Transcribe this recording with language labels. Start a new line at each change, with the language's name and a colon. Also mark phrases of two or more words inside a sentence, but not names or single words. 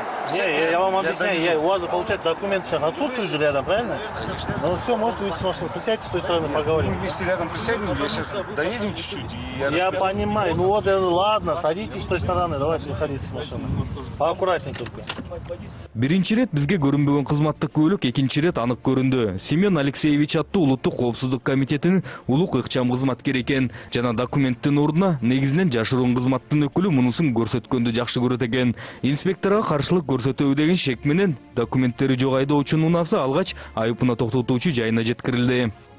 Russian: Не, я вам объясняю, у вас, получается, документы сейчас отсутствуют же рядом, правильно? Конечно. Ну все, можете выйти с машины, присядьте с той стороны, Мы поговорим. вместе рядом присядем, я сейчас доедем чуть-чуть. И я Я расскажу. понимаю, ну вот, ладно, садитесь с той стороны, давайте выходите с машины. Поаккуратнее только.
Kyrgyz: Биринчи ирет бизге көрүнбөгөн кызматтык көлүк, экинчи ирет анык көрүндү. Семен Алексеевич аттуу улуттук коопсуздук комитетинин улук ыкчам кызматкери экен. Жана документтин ордуна негизинен жашыруун кызматтын өкүлү мунусун көрсөткөндү жакшы көрөт экен. Инспекторго каршылык көрсөтөбү деген шек менен документтери жок айдоочунун унаасы алгач айыпына токтотуучу жайына жеткирилди.